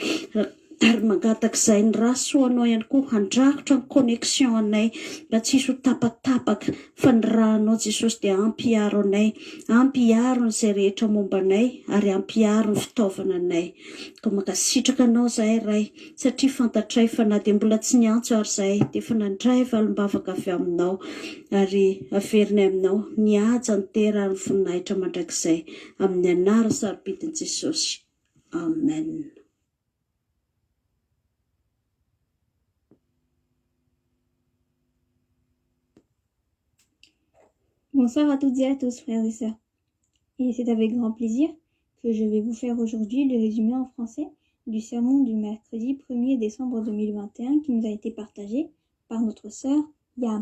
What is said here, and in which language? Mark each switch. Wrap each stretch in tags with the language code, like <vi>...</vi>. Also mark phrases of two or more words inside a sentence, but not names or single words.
<mg>Ary mangataka izay ny rasoanao ihany koa handrakotra ny connexion anay mba tsy hisy ho tapatapaka fa ny rahanao Jesosy dia ampiaro anay, ampiaro izay rehetra momba anay ary ampiaro ny fitaovana anay. Koa mankasitraka anao izahay Ray satria fantatray fa na dia mbola tsy niantso ary izahay dia efa nandray valim-bavaka avy aminao ary averinay aminao nihaja ny tera ny voninahitra mandrakizay amin'ny anara sarobidin'i Jesosy. Amen.</mg> <fr>Bonsoir à toutes et à tous, frères et sœurs. Et c'est avec grand plaisir que je vais vous faire aujourd'hui le résumé en français du sermon du mercredi 1er décembre 2021 qui nous a été partagé par notre sœur Yam.</fr>